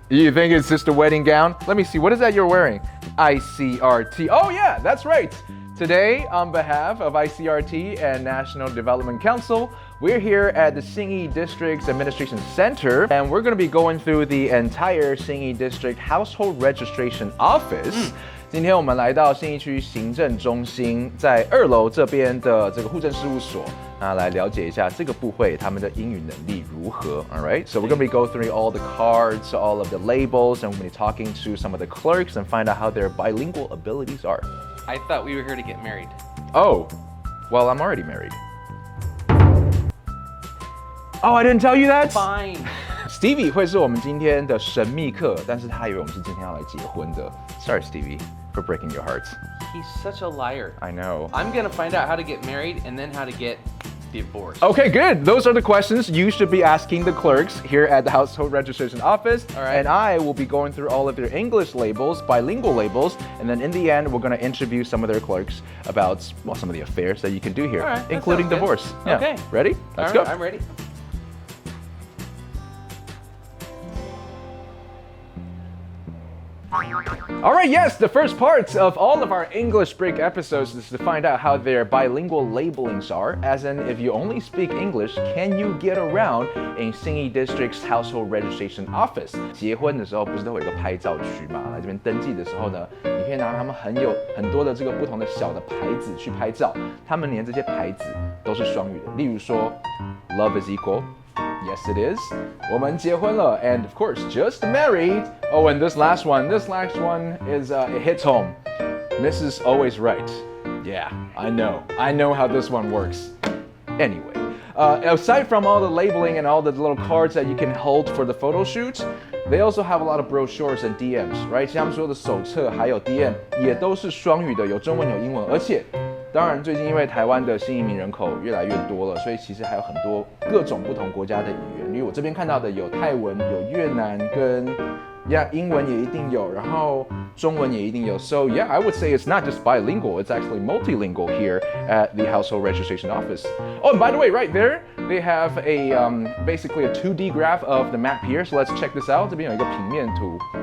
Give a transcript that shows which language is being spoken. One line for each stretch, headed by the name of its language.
English: You think it's just a wedding gown? Let me see, what is that you're wearing? ICRT. Oh yeah, that's right. Today, on behalf of ICRT and National Development Council, we're here at the Xinyi District's Administration Center, and we're going to be going through the entire Xinyi District Household Registration Office.
Chinese: 今天我们来到信义区行政中心，在2楼这边的这个户政事务所，来了解一下这个部会他们的英语能力如何。
English: All right, so we're going to be go through all the cards, all of the labels, and we're going to be talking to some of the clerks and find out how their bilingual abilities are. I thought we were here to get married. Oh, well, I'm already married. Oh, I didn't tell you that? Fine.
Chinese: Stevie 会是我们今天的神秘客，但是他以为我们是今天要来结婚的。
English: Sorry, Stevie, for breaking your heart. He's such a liar. I know. I'm gonna find out how to get married and then how to get divorced. Okay, good. Those are the questions you should be asking the clerks here at the Household Registration Office. All right. And I will be going through all of their English labels, bilingual labels, and then in the end, we're going to interview some of their clerks about, well, some of the affairs that you can do here, All right, that including sounds good. divorce. Yeah. Okay. Ready? Let's go. I'm ready. All right, yes, the first part of all of our English break episodes is to find out how their bilingual labelings are, as in if you only speak English, can you get around in Xinyi District's Household Registration Office?
Chinese: 结婚的时候不是都有一个拍照区嘛？来这边登记的时候呢，你可以拿他们很多的这个不同的小的牌子去拍照，他们连这些牌子都是双语的，例如说
English: Love is equal。 Yes, it is.
Chinese: 我们结婚了
English: and of course, just married. Oh, and this last one is, it hits home. Mrs. Always right. Yeah, I know how this one works. Anyway, aside from all the labeling and all the little cards that you can hold for the photo shoot, they also have a lot of brochures and DMs, right?
Chinese: 像他们说的手册还有 DM 也都是双语的，有中文有英文，而且当然，最近因为台湾的新移民人口越来越多了，所以其实还有很多各种不同国家的语言。例如我这边看到的有泰文、有越南跟英文也一定有，然后中文也一定有。
English: So yeah, I would say it's not just bilingual; it's actually multilingual here at the Household Registration Office. Oh, and by the way, right there they have a basically a 2D graph of the map here. So let's check this out.
Chinese: 这边有一个平面图。